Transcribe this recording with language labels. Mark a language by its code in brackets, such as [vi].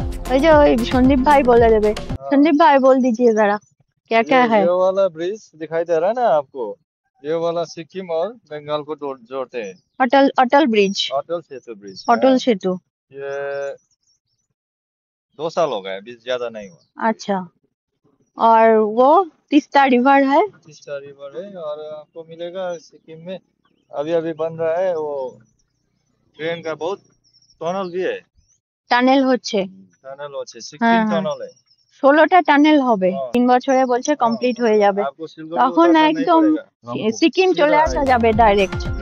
[bn] ওই যে ওই সন্দীপ ভাই বলে देवे। [hi] संदीप भाई बोल दीजिए जरा क्या क्या है। ये वाला ब्रिज दिखाई दे रहा है ना आपको, ये वाला सिक्किम और बंगाल को जोड़ते हैं। Atal Atal bridge, Atal Setu bridge. अटल सेतु। ये 2 साल हो गए, अभी ज्यादा नहीं हुआ। अच्छा, और वो तीस्ता रिवर है। तीस्ता रिवर है, और आपको मिलेगा सिक्किम में अभी अभी बन रहा है वो ट्रेन का बहुत टनल भी है। [bn] টানেল হচ্ছে, टनल হচ্ছে সিকিম [hi] टनल है। [bn] 16টা টানেল হবে, 3 বছরে বলছে কমপ্লিট হয়ে যাবে, তখন একদম সিকিম চলে আসা যাবে ডাইরেক্ট।